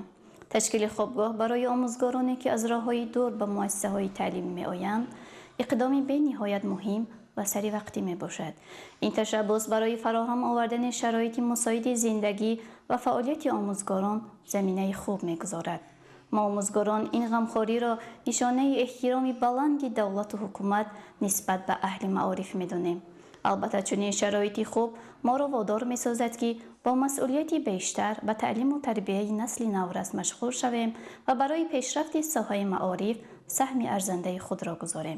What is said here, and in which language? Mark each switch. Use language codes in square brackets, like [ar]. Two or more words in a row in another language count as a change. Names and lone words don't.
[tg] ташкили хобгоҳ барои омӯзгороне ки аз роҳҳои дур ба муассисаҳои таълимӣ меоянд иқдоми бениҳоят муҳим ва саривақтӣ мебошад. ин ташаббус барои фароҳам овардани шароити мусоиди зиндагӣ ва фаъолияти омӯзгорон заминаи хуб мегузорад. ما آموزگاران این غمخواری را نشانه احترام بلند دولت و حکومت نسبت به اهل معارف می‌دانیم. البته چنین شرایطی خوب ما را وادار می‌سازد که با مسئولیتی بیشتر به تعلیم و تربیت نسل نورس مشغول شویم و برای پیشرفت ساحه معارف سهم ارزنده خود را گذاریم.